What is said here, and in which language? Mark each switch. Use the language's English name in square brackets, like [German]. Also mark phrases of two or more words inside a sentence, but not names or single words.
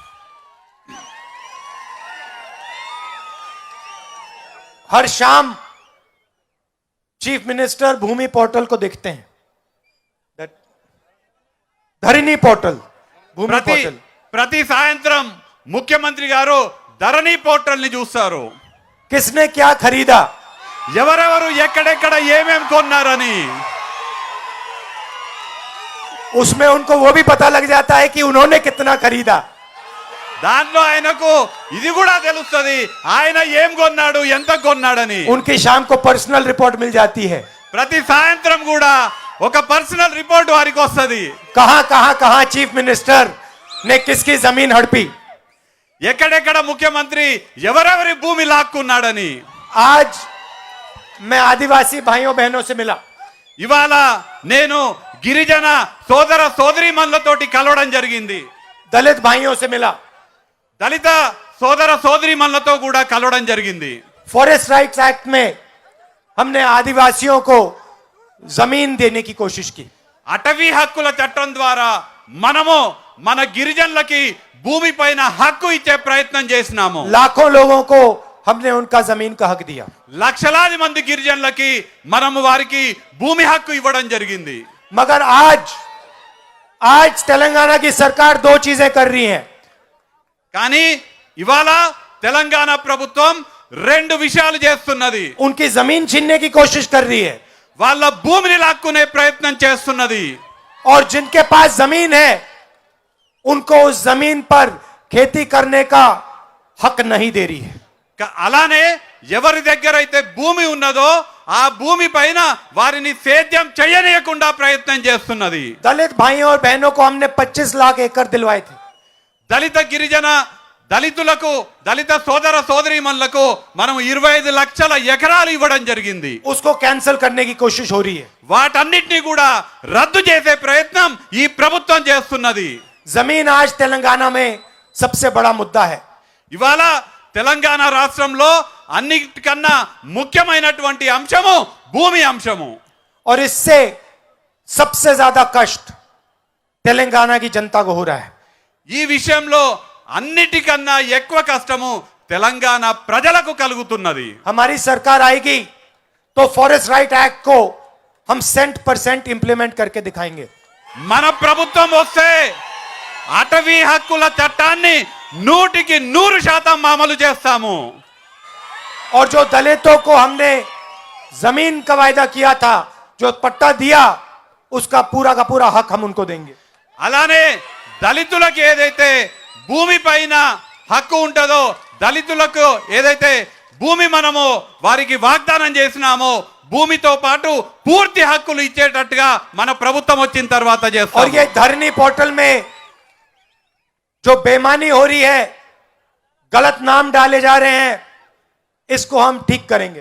[Hindi] हर शाम [English] chief minister [Hindi] भूमि पोर्टल को देखते हैं, धरनी पोर्टल, भूमि [Telugu] ప్రతి [Hindi] पोर्टल. [Telugu] ప్రతి సాయంత్రం ముఖ్యమంత్రి గారు ధరణి పోర్టల్ ని చూస్తారు. [Hindi] किसने क्या खरीदा, [Telugu] ఎవరెవరు ఎక్కడెక్కడ ఏమేం కొన్నారని. [Hindi] उसमें उनको वो भी पता लग जाता है कि उन्होंने कितना खरीदा. [Telugu] దాంట్లో ఆయనకు ఇది కూడా తెలుస్తుంది ఆయన ఏం కొన్నాడు, ఎంత కొన్నాడని. [Hindi] उनकी शाम को [English] personal report [Hindi] मिल जाती है. [Telugu] ప్రతి సాయంత్రం కూడా ఒక [English] personal report [Telugu] వారికి వస్తుంది. [Hindi] कहां कहां कहां [English] chief minister [Hindi] ने किसकी जमीन हड़पी. [Telugu] ఎక్కడెక్కడ ముఖ్యమంత్రి ఎవరెవరి భూమి లాక్కున్నాడని. [Hindi] आज मैं आदिवासी भाइयों बहनों से मिला. [Telugu] ఇవాళ నేను గిరిజన సోదర సోదరీమణులతోటి కలవడం జరిగింది. [Hindi] दलित भाइयों से मिला. [Telugu] దళిత సోదర సోదరీమణులతో కూడా కలవడం జరిగింది. [English] Forest Rights Act [Hindi] में हमने आदिवासियों को जमीन देने की कोशिश की. [Telugu] అటవీ హక్కుల చట్టం ద్వారా మనము మన గిరిజనులకి భూమి పైన హక్కు ఇచ్చే ప్రయత్నం చేసినాము. [Hindi] लाखों लोगों को हमने उनका जमीन का हक दिया. [Telugu] లక్షలాది మంది గిరిజనులకి మనము వారికి భూమి హక్కు ఇవ్వడం జరిగింది. [Hindi] मगर आज तेलंगाना की सरकार दो चीजें कर रही है. [Telugu] కానీ ఇవాళ తెలంగాణ ప్రభుత్వం రెండు విషయాలు చేస్తున్నది. [Hindi] उनकी जमीन छीनने की कोशिश कर रही है [Telugu] వాళ్ళ భూమిని లాక్కునే ప్రయత్నం చేస్తున్నది. [Hindi] और जिनके पास जमीन है उनको उस जमीन पर खेती करने का हक नहीं दे रही है. [Telugu] అలానే ఎవరి దగ్గర అయితే భూమి ఉన్నదో ఆ భూమి పైన వారిని సేద్యం చేయనీయకుండా ప్రయత్నం చేస్తున్నది. [Hindi] दलित भाइयों और बहनों को हमने 25 लाख एकड़ दिलवाए थे. [Telugu] దళిత గిరిజన దళితులకు, దళిత సోదర సోదరీమణులకు మనం 25 లక్షల ఎకరాలు ఇవ్వడం జరిగింది. [Hindi] उसको कैंसिल करने की कोशिश हो रही है. [Telugu] వాటన్నిటిని కూడా రద్దు చేసే ప్రయత్నం ఈ ప్రభుత్వం చేస్తున్నది. [Hindi] जमीन आज तेलंगाना में सबसे बड़ा मुद्दा है. [Telugu] ఇవాళ తెలంగాణ రాష్ట్రంలో అన్నిటికన్నా ముఖ్యమైనటువంటి అంశము భూమి అంశము. [Hindi] और इससे सबसे ज्यादा कष्ट तेलंगाना की जनता को हो रहा है. [Telugu] ఈ విషయంలో అన్నిటికన్నా ఎక్కువ కష్టము తెలంగాణ ప్రజలకు కలుగుతున్నది. [Hindi] हमारी सरकार आएगी तो [English] Forest Right Act [Hindi] को हम 100% इंप्लीमेंट करके दिखाएंगे। [Telugu] మన ప్రభుత్వం వస్తే అటవీ హక్కుల చట్టాన్ని 100% అమలు చేస్తాము। [Hindi] और जो दलितों को हमने जमीन का वायदा किया था, जो पट्टा दिया, उसका पूरा का पूरा हक हम उनको देंगे। [Telugu] అలానే దళితులకు ఏదైతే భూమి పైన హక్కు ఉంటుందో, దళితులకు ఏదైతే భూమి మనము వారికి వాగ్దానం చేసినామో భూమితో పాటు పూర్తి హక్కులు ఇచ్చేటట్టుగా మన ప్రభుత్వం వచ్చిన తర్వాత [Hindi] और [Telugu] చేస్తాం। [Hindi] ये धरनी पोर्टल में जो बेईमानी हो रही है, गलत नाम डाले जा रहे हैं, इसको हम ठीक करेंगे।